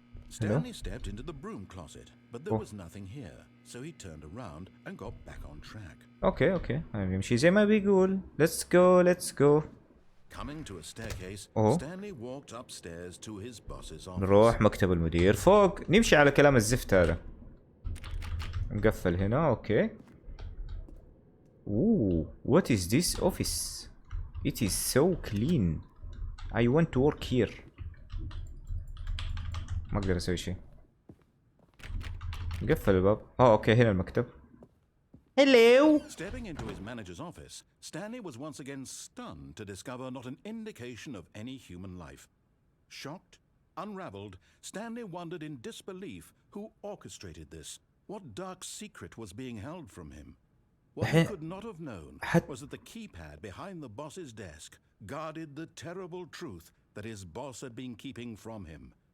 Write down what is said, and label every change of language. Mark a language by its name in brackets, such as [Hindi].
[English] Stanley stepped into the broom closet, but there was nothing here, so he turned around and got back on track. [Arabic] اوكي يمشي زي ما بيقول. [English] Let's go. Coming to a staircase, Stanley walked upstairs to his boss's office. [Arabic] نروح مكتب المدير فوق، نمشي على كلام الزفت هذا. مقفل هنا. [English] Okay what is this office? It is so clean. I want to work here. [Arabic] ما اقدر اسوي شيء. قفل الباب. اوكي هنا المكتب. [English] Hello. Stepping into his manager's office, Stanley was once again stunned to discover not an indication of any human life. Shocked, unraveled, Stanley wondered in disbelief who orchestrated this. What dark secret was being held from him? What he could not have known was that the keypad behind the boss's desk guarded the terrible truth that his boss had been keeping from him.